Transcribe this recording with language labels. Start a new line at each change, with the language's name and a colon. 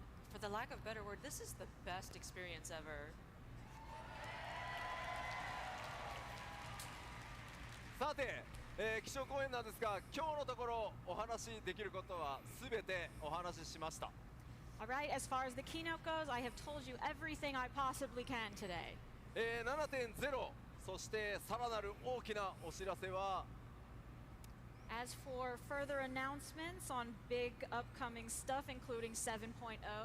English: For the lack of a better word, this is the best experience ever.
Japanese: さて、基調講演なんですが、今日のところお話しできることはすべてお話ししました。
English: All right, as far as the keynote goes, I have told you everything I possibly can today.
Japanese: 7.0、そしてさらなる大きなお知らせは、
English: As for further announcements on big upcoming stuff, including 7.0,